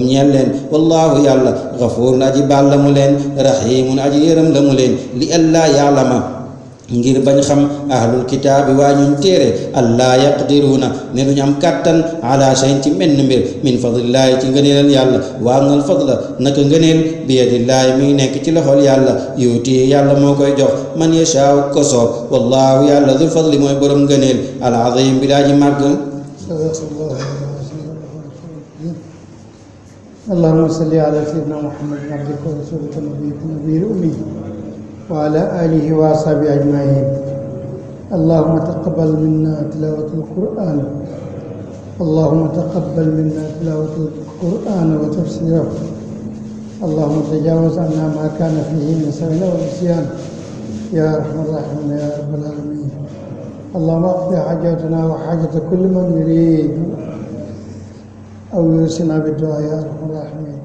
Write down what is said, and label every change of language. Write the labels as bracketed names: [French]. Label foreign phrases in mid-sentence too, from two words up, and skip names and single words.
[Wolof] ñeel leen wallahu yàlla ghafuurun aji baal la mu leen rahimun aji yërëm la mu leen [Arabic] لئلا يعلم [Wolof] ngir bañ xam [Arabic] أهل الكتاب [Wolof] waa ñuñ téere [Arabic] ألا يقدرون [Wolof] ne duñ am kàttan [Arabic] على شيء [Wolof] ci menn mbir [Arabic] من فضل الله [Wolof] ci ngëneelal yàlla [Arabic] وأن الفضل [Wolof] naka ngëneel bi yadillaahi mi ngi nekk ci loxol yàlla yuuti yàlla moo koy jox [Arabic] من يشاء [Wolof] ko soob wallaahu yàlla [Arabic] ذو الفضل [Wolof] mooy borom ngëneel [Arabic] العظيم [Wolof] bi daa ji màgg [Arabic] اللهم صل على سيدنا محمد عبدك ورسولك نبيك النبي الأمي وعلى آله وأصحابه أجمعين اللهم تقبل منا تلاوة القرآن اللهم تقبل منا تلاوة القرآن وتفسيره اللهم تجاوز عنا ما كان فيه من سهو ونسيان يا أرحم الراحمين يا رب العالمين اللهم اقض حاجاتنا وحاجة كل من يريد أو يوصينا بالدعاء يا أرحم الراحمين